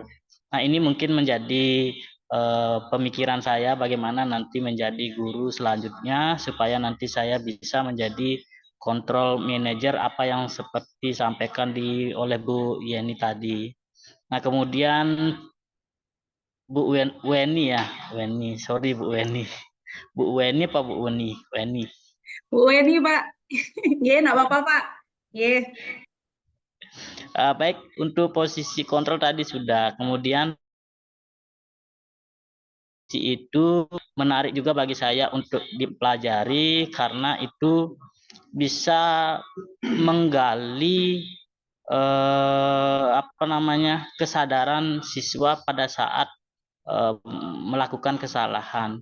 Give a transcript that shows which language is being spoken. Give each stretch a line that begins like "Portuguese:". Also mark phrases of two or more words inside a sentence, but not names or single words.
Indonesian: Nah, ini mungkin menjadi pemikiran saya bagaimana nanti menjadi guru selanjutnya supaya nanti saya bisa menjadi kontrol manager apa yang seperti disampaikan oleh Bu Yeni tadi. Nah, kemudian Bu Weni ya, Weni, sorry Bu Weni. Bu Weni apa Bu Weni? Weni. Bu Weni, Pak. Nggih, enggak apa-apa, Pak. Nggih. Baik, untuk posisi kontrol tadi sudah. Kemudian itu menarik juga bagi saya untuk dipelajari karena itu bisa menggali kesadaran siswa pada saat melakukan kesalahan.